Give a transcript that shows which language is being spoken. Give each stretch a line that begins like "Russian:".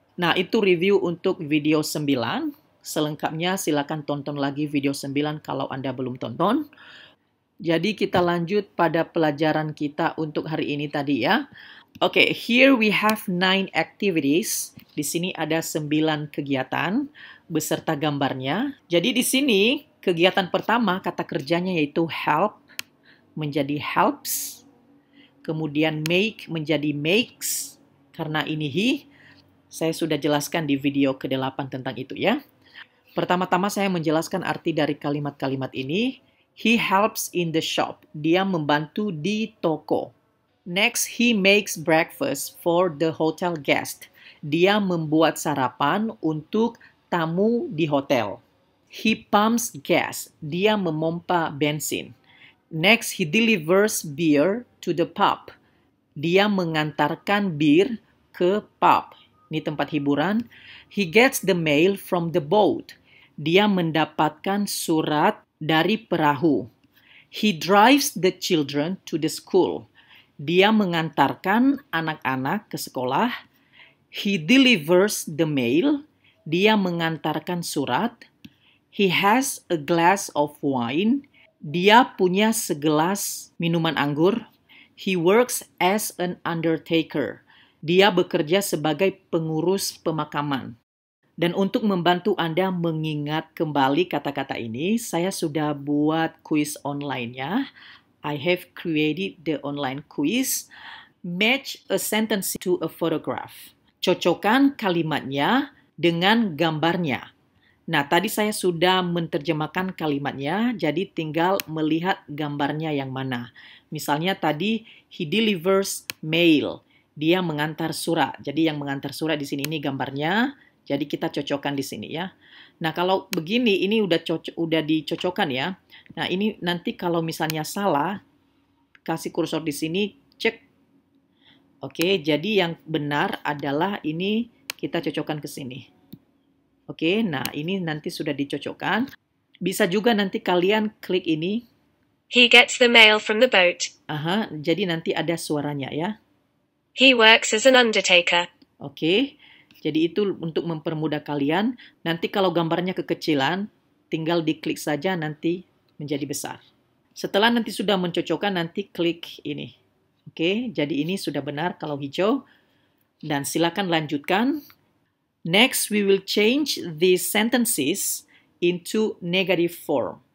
Indonesian: Nah, itu review untuk video 9. Selengkapnya silakan tonton lagi video 9 kalau Anda belum tonton. Jadi kita lanjut pada pelajaran kita untuk hari ini tadi ya.
English: Okay, here we have 9 activities.
Indonesian: Di sini ada 9 kegiatan beserta gambarnya. Jadi di sini kegiatan pertama kata kerjanya yaitu help menjadi helps. Kemudian make menjadi makes karena ini he. Saya sudah jelaskan di video ke-8 tentang itu ya. Pertama-tama saya menjelaskan arti dari kalimat-kalimat ini.
English: He helps in the shop.
Indonesian: Dia membantu di toko.
English: Next, he makes breakfast for the hotel guest.
Indonesian: Dia membuat sarapan untuk tamu di hotel.
English: He pumps gas.
Indonesian: Dia memompa bensin.
English: Next, he delivers beer to the pub.
Indonesian: Dia mengantarkan bir ke pub. Ini tempat hiburan.
English: He gets the mail from the boat.
Indonesian: Dia mendapatkan surat dari perahu.
English: He drives the children to the school.
Indonesian: Dia mengantarkan anak-anak ke sekolah.
English: He delivers the mail.
Indonesian: Dia mengantarkan surat.
English: He has a glass of wine.
Indonesian: Dia punya segelas minuman anggur.
English: He works as an undertaker.
Indonesian: Dia bekerja sebagai pengurus pemakaman. Dan untuk membantu Anda mengingat kembali kata-kata ini, saya sudah buat kuis online-nya.
English: I have created the online quiz. Match a sentence to a photograph.
Indonesian: Cocokkan kalimatnya dengan gambarnya. Nah, tadi saya sudah menerjemahkan kalimatnya, jadi tinggal melihat gambarnya yang mana. Misalnya tadi,
English: he delivers mail.
Indonesian: Dia mengantar surat. Jadi yang mengantar surat di sini ini gambarnya. Jadi kita cocokkan di sini ya. Nah, kalau begini ini udah dicocokkan ya. Nah, ini nanti kalau misalnya salah, kasih kursor di sini, cek. Oke, jadi yang benar adalah ini kita cocokkan ke sini. Oke, nah ini nanti sudah dicocokkan. Bisa juga nanti kalian klik ini.
English: He gets the mail from the boat.
Indonesian: Aha, jadi nanti ada suaranya ya.
English: He works as an undertaker.
Indonesian: Oke, jadi itu untuk mempermudah kalian. Nanti kalau gambarnya kekecilan, tinggal diklik saja nanti menjadi besar. Setelah nanti sudah mencocokkan, nanti klik ini. Oke, jadi ini sudah benar kalau hijau. Dan silakan lanjutkan.
English: Next, we will change these sentences into negative form.